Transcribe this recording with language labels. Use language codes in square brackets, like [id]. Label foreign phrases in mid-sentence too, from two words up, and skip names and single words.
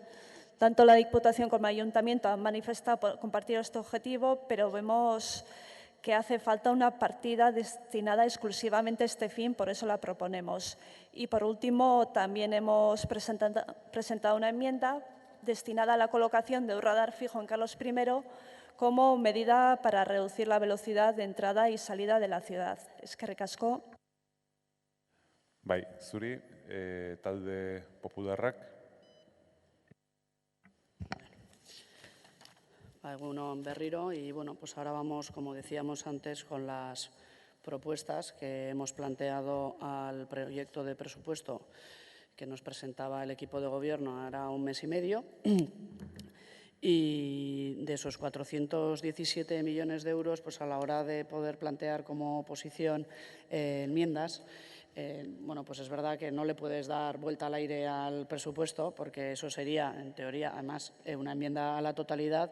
[es] Tanto la Diputación como el Ayuntamiento han manifestado compartir este objetivo, pero vemos que hace falta una partida destinada exclusivamente a este fin, por eso la proponemos. Y, por último, también hemos presentado una enmienda destinada a la colocación de un radar fijo en Carlos I como medida para reducir la velocidad de entrada y salida de la ciudad. [eu] Eskerrik asko. Bai, zuri, talde popularrak. Egun on berriro, [es] y bueno, pues ahora vamos, como decíamos antes, con las propuestas que hemos planteado al proyecto de presupuesto que nos presentaba el equipo de gobierno hará un mes y medio, y de esos 417 millones de euros, pues a la hora de poder plantear como oposición enmiendas, bueno, pues es verdad que no le puedes dar vuelta al aire al presupuesto, porque eso sería, en teoría, además, una enmienda a la totalidad.